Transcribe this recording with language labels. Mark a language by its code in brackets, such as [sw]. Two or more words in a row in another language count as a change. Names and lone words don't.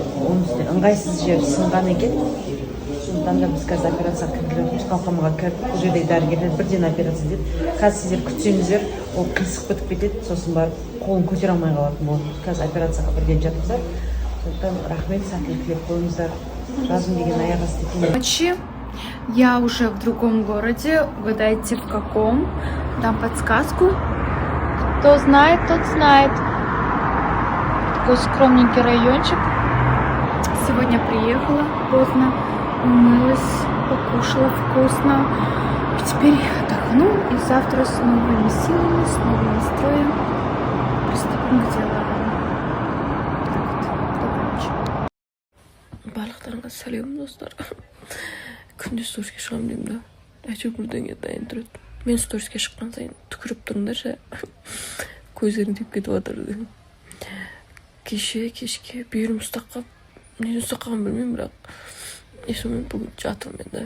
[kk] Оның үстіне ыңғайсыз жер сынған екен. Сондықтан да біз қазір операцияға кіргізіп қалқамаға кіріп, бұл жерде дәрігерлер бірден операция деді. Қазір сіздер күтсеңіздер, ол қисық бітіп кетеді, сосын барып қолын көтере алмай қалатын болады. Қазір операцияға бірден жатыңыздар. Сондықтан рахмет, сәттілік тілеп қойыңыздар. Жазым деген аяқ асты екен. [ru] Я уже в другом городе. Угадайте, в каком? Дам подсказку. Кто знает, тот знает. Такой скромненький райончик. Сегодня приехала поздно, умылась, покушала вкусно. И теперь отдохну, и завтра с новыми силами, с новым настроем приступим к делам. Так вот, доброй ночи. [kk] Барлықтарыңа сәлем достар. Күнде сториске шығамын деймін да. Әйтеуір бірдеңе дайын тұрады. Мен сториске шыққан сайын түкіріп тұрыңдаршы. Көздерің тиіп кетіп жатыр. Кешке бүйірім ұстап қалып, неден ұстап қалғанын білмеймін, бірақ сонымен бүгін жатырмын енді.